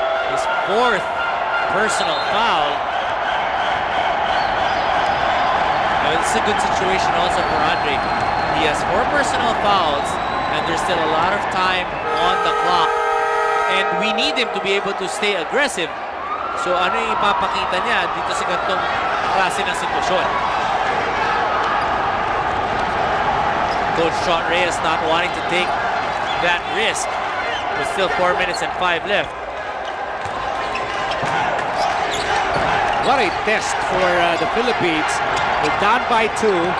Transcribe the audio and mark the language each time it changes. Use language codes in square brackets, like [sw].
[en] His fourth personal foul. It's a good situation also for Andre. He has 4 personal fouls and there's still a lot of time on the clock. And we need him to be able to stay aggressive. [tl] So ano yung ipapakita niya dito sa ganitong klase ng sitwasyon? [en] Coach Sean Reyes not wanting to take that risk. With still 4 minutes and 5 left. What a test for the Philippines. They're down by 2.